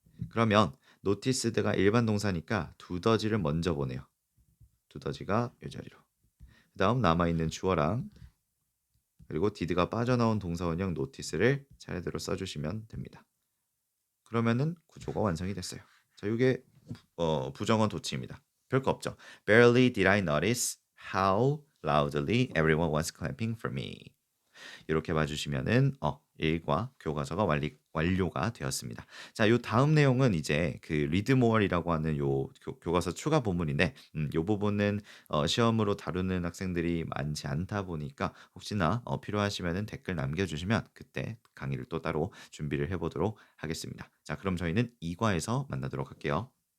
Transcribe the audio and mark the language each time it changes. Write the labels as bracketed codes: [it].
[ko] 그러면 noticed가 일반 동사니까 두더지를 먼저 보내요. 두더지가 이 자리로. 그 다음 남아있는 주어랑 그리고 did가 빠져나온 동사 원형 notice를 차례대로 써주시면 됩니다. 그러면은 구조가 완성이 됐어요. 자, 이게 부정어 도치입니다. 별거 없죠. [en] Barely did I notice how loudly everyone was clapping for me. [ko] 이렇게 봐 주시면은 1과 교과서가 완료가 되었습니다. 자, 요 다음 내용은 이제 그 read more이라고 하는 요 교과서 추가 부분인데 요 부분은 시험으로 다루는 학생들이 많지 않다 보니까 혹시나 필요하시면은 댓글 남겨 주시면 그때 강의를 또 따로 준비를 해 보도록 하겠습니다. 자, 그럼 저희는 2과에서 만나도록 할게요.